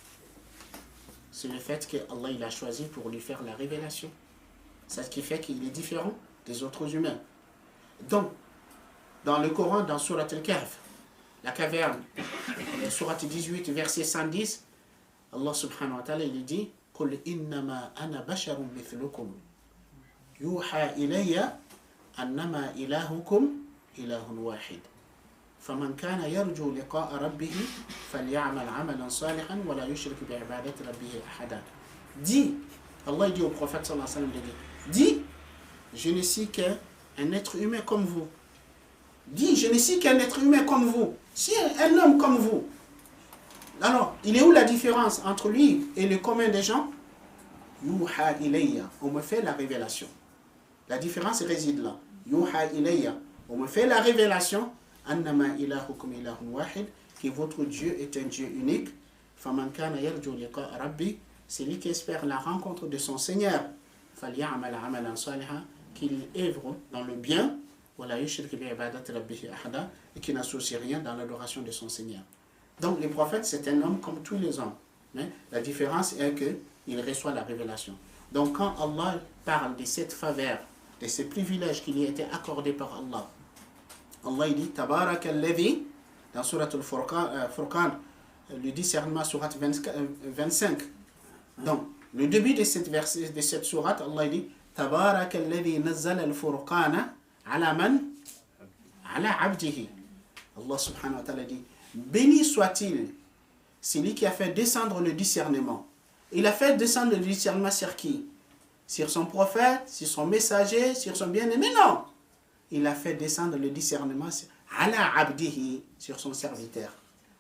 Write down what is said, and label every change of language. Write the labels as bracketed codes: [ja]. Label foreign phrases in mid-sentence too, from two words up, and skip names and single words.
[fr] C'est le fait que Allah il a choisi pour lui faire la révélation. C'est ce qui fait qu'il est différent des autres humains. Donc, dans le Coran, dans Surat Al-Kahf, la caverne, Surat 18, verset 110, Allah subhanahu wa ta'ala il dit [ar] قُلْ إِنَّمَا أَنَا بَشَرٌ مِثْلُكُمْ يُوحَى إِلَيَّ أَنَّمَا إِلَهُكُمْ إِلَهٌ وَاحِدٌ فَمَنْ كَانَ يَرْجُو لِقَاءَ رَبِّهِ فَلْيَعْمَلْ عَمَلًا صَالِحًا وَلَا يُشْرِكْ بِعِبَادَةِ رَبِّهِ أَحَدًا. [fr] Dis, Allah dit au prophète [ar] صلى الله عليه وسلم, [fr] dis, je ne suis qu'un être humain comme vous. Dis, je ne suis qu'un être humain comme vous. Si un homme comme vous. Alors, il est où la différence entre lui et le commun des gens? [ar] يوحى إلي, [fr] on me fait la révélation. La différence réside là. [ar] يوحى إلي, [fr] on me fait la révélation. [ar] أنما إلهكم إله واحد, [fr] que votre Dieu est un Dieu unique. [ar] فمن كان يرجو لقاء ربه, [fr] celui qui espère la rencontre de son Seigneur. [ar] فليعمل عملا صالحا, [fr] qu'il œuvre dans le bien. Et qui n'associe rien dans l'adoration de son Seigneur. Donc le prophète c'est un homme comme tous les hommes, mais la différence est qu'il reçoit la révélation. Donc quand Allah parle de cette faveur, de ces privilèges qui lui étaient accordés par Allah, Allah il dit [ar] تبارك الذي [fr] dans Surat al-Furqan, le discernement Surat 25. Donc le début de cette sourate, Allah il dit [ar] تبارك الذي نزل الفرقان على من? على عبده. [fr] Allah [ar] سبحانه وتعالى [fr] dit béni soit-il celui qui a fait descendre le discernement. Il a fait descendre le discernement sur qui? Sur son prophète, sur son messager, sur son bien-aimé? Non. Il a fait descendre le discernement [ar] على عبده, [fr] sur son serviteur.